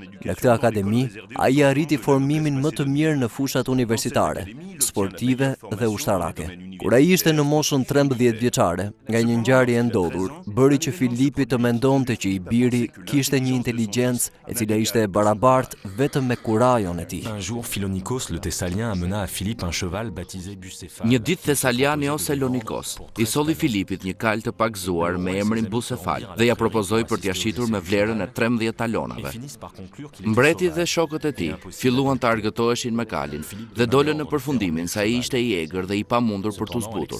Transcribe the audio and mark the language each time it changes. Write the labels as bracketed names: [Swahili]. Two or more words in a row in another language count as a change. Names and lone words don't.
[Albanian] Në këtë akademi, ai arriti formimin më të mirë në fushat universitare, sportive dhe ushtarake. Kur ai ishte në moshën 13 vjeçare, nga një ngjarje e ndodhur, bëri që Filipi të mendonte që i biri kishte një inteligjencë e cila ishte e barabartë vetëm me kurajon e tij. [French] Un jour, Philonikos, le Thessalien, amena à Philippe un cheval baptisé Bucéphale. [Albanian] Një ditë Thesaliani ose Lonikos i solli Filipit një kal të pagzuar me emrin Bucefal dhe ja propozoi për t'ia shitur me vlerën e 13 talonave. Mbreti dhe shokët e tij filluan të argëtoheshin me kalin dhe dolën në përfundimin se ai ishte i egër dhe i pamundur për t'u zbutur.